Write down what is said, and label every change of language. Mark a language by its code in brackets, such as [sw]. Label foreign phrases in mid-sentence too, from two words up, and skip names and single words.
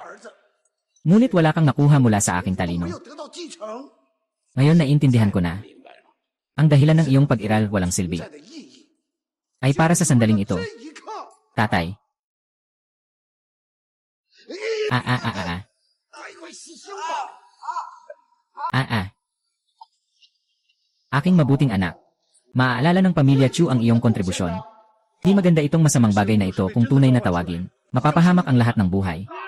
[zh] 儿子 [tl] Ngunit wala kang nakuha mula sa aking [zh] 没 [tl] talino. [zh] 有得到继承， [tl] Ngayon naiintindihan ko na. [zh] 明白了 [tl] Ang dahilan ng iyong pag-iral walang silbi [zh] 在的意义。 [tl] ay para sa sandaling ito, [zh] 这一刻， [tl] tatay. [zh] 大一块喜庆吧。 [tl] Aking mabuting anak. Maaalala ng pamilya Chu ang iyong kontribusyon. Di maganda itong masamang bagay na ito kung tunay na tawagin. Mapapahamak ang lahat ng buhay.